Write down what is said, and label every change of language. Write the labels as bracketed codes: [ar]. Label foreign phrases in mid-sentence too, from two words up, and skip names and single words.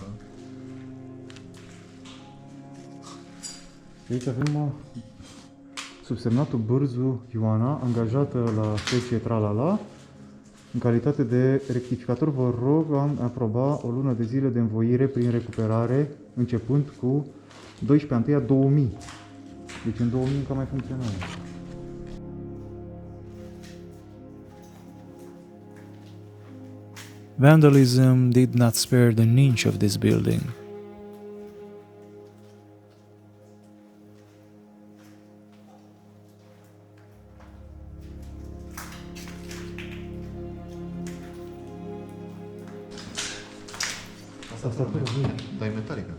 [ro] Aici avem subsemnatul Bârzu Ioana, angajată la secție Tralala. În calitate de rectificator, vă rog a aproba o lună de zile de învoire prin recuperare, începând cu 12/1/2000. Deci în 2000 încă mai funcționează. [en] Vandalism did not spare the niche of this building. [ro] Asta tot Dar e metalică.